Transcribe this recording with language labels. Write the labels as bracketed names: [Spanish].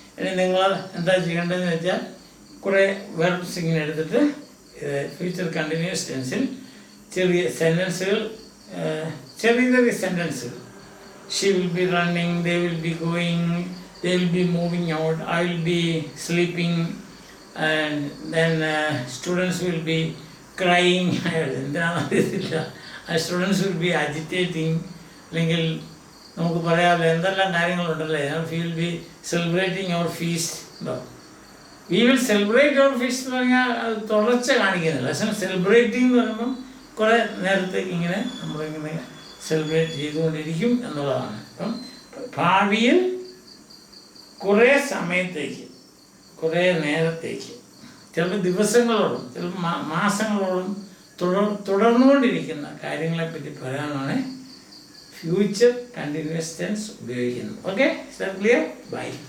[Malayalam] ഇനി നിങ്ങൾ എന്താ ചെയ്യേണ്ടതെന്ന് വെച്ചാൽ കുറേ വെർബ്സ് ഇങ്ങനെ എടുത്തിട്ട് ഫ്യൂച്ചർ കണ്ടിന്യൂസ് ടെൻസിൽ ചെറിയ സെൻറ്റൻസുകൾ ചെറിയ ചെറിയ സെൻറ്റൻസുകൾ. [English] She will be running, they will be going, they will be moving out, I will be sleeping, and then students will be crying. [Malayalam] എന്താണെന്ന് അറിയത്തില്ല. [English] Students will be agitating. [Malayalam] അല്ലെങ്കിൽ നമുക്ക് പറയാമല്ലോ എന്തെല്ലാം കാര്യങ്ങളുണ്ടല്ലേ. [English] We will be celebrating our feast. We will celebrate our feast [Malayalam] എന്ന് പറഞ്ഞാൽ അത് തുടർച്ച കാണിക്കുന്നില്ല. പക്ഷേ സെലിബ്രേറ്റിംഗ് എന്ന് പറയുമ്പം കുറേ നേരത്തേക്ക് ഇങ്ങനെ നമ്മളിങ്ങനെ സെലിബ്രേറ്റ് ചെയ്തുകൊണ്ടിരിക്കും എന്നുള്ളതാണ്. അപ്പം ഭാവിയിൽ കുറേ സമയത്തേക്ക്, കുറേ നേരത്തേക്ക്, ചിലപ്പോൾ ദിവസങ്ങളോളം, ചിലപ്പോൾ മാസങ്ങളോളം തുടർന്നുകൊണ്ടിരിക്കുന്ന കാര്യങ്ങളെപ്പറ്റി പറയാനാണ് ഫ്യൂച്ചർ കണ്ടിന്യൂസ് ടെൻസ് ഉപയോഗിക്കുന്നത്. Okay, clear? ബൈ.